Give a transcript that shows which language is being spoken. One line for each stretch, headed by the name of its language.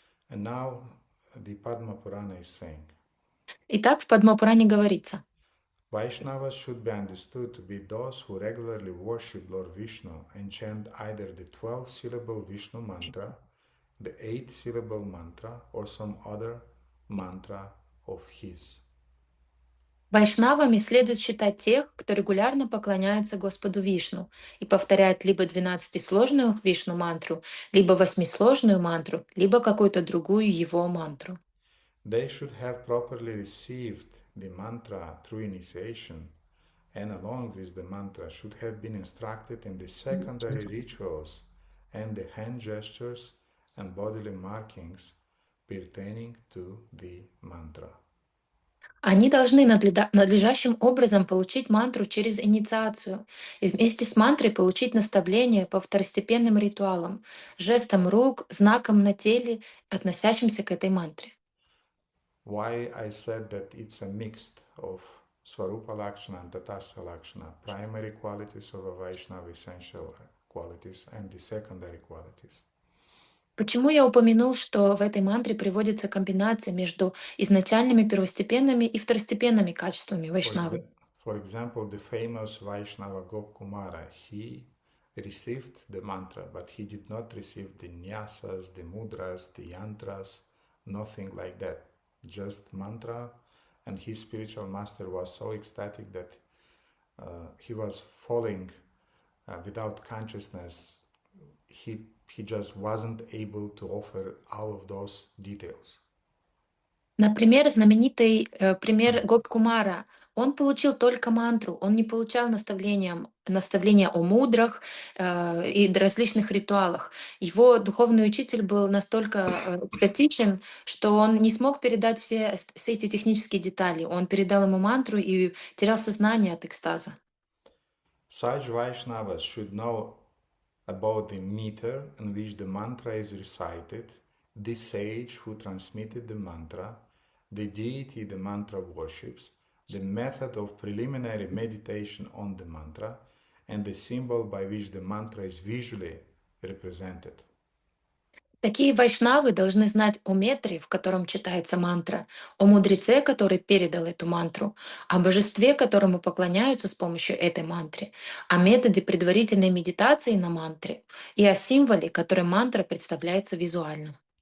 English: And now the Padma Purana is saying,
Russian: Итак, в Падма Пуране говорится:
English: Vaishnavas should be understood to be those who regularly worship Lord Vishnu and chant either the 12-syllable Vishnu mantra, the 8-syllable mantra, or some other mantra of his.
Russian: Вайшнавами следует считать тех, кто регулярно поклоняется Господу Вишну и повторяет либо 12-сложную Вишну мантру, либо 8-сложную мантру, либо какую-то другую его мантру.
English: They should have properly received the mantra through initiation, and along with the mantra should have been instructed in the secondary rituals and the hand gestures and bodily markings pertaining to the mantra.
Russian: Они должны надлежащим образом получить мантру через инициацию и вместе с мантрой получить наставление по второстепенным ритуалам, жестам рук, знакам на теле, относящимся к этой мантре.
English: Why I said that it's a mix of Swarupa Lakshana and Tatastha Lakshana, primary qualities of a Vaishnava, essential qualities, and the secondary qualities.
Russian: Почему я упомянул, что в этой мантре приводится комбинация между изначальными, первостепенными и второстепенными качествами
English: For,
Russian: вайшнавы?
English: exa- for example, the famous Vaishnava Gopkumara, he received the mantra, but he did not receive the nyasas, the mudras, the yantras, nothing like that. Just mantra, and his spiritual master was so ecstatic that he was falling without consciousness. He just wasn't able to offer all of those details.
Russian: Например, знаменитый пример Гопкумара. Он получил только мантру, он не получал наставления о мудрах и различных ритуалах. Его духовный учитель был настолько экстатичен, что он не смог передать все эти технические детали. Он передал ему мантру и терял сознание от экстаза.
English: Such Vaishnavas should know about the meter in which the mantra is recited, the sage who transmitted the mantra, the deity the mantra worships, the method of preliminary meditation on the mantra, and the symbol by which the mantra is visually represented.
Russian: Такие вайшнавы должны знать о метре, в котором читается мантра, о мудреце, который передал эту мантру, о божестве, которому поклоняются с помощью этой мантры, о методе предварительной медитации на мантре и о символе, который мантра представляется визуально.